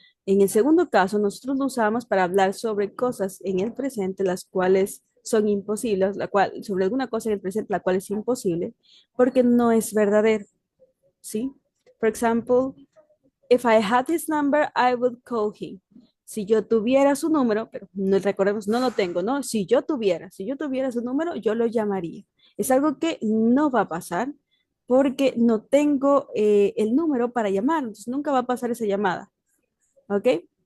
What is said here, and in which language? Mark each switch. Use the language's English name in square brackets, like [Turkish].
[Spanish] En el segundo caso, nosotros lo usamos para hablar sobre cosas en el presente, las cuales son imposibles, sobre alguna cosa en el presente, la cual es imposible, porque no es verdadero, ¿sí? [English] For example, if I had his number, I would call him. [Spanish] Si yo tuviera su número, pero no recordemos, no lo tengo, ¿no? Si yo tuviera su número, yo lo llamaría. Es algo que no va a pasar porque no tengo el número para llamar, entonces nunca va a pasar esa llamada, ¿ok?